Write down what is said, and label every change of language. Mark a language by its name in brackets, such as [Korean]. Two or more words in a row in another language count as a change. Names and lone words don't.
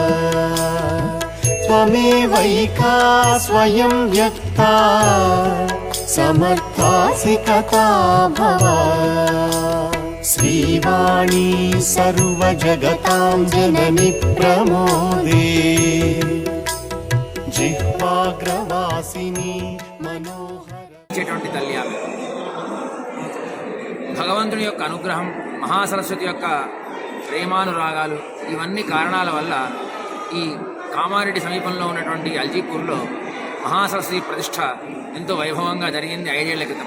[Sanskrit] त्वमेवैका स्वयं व्यक्ता समर्थासि कथा भव श्रीवाणी सर्वजगतां जननि प्रमोदे जिह्वाग्रवासिनी मनोहर [Telugu] తల్లి ఆమె. భగవంతుని యొక్క అనుగ్రహం, మహాసరస్వతి యొక్క ప్రేమానురాగాలు, ఇవన్నీ కారణాల వల్ల ఈ కామారెడ్డి సమీపంలో ఉన్నటువంటి అల్జీపూర్లో మహాసరస్వతి ప్రతిష్ట ఎంతో వైభవంగా జరిగింది 5 ఏళ్ల క్రితం.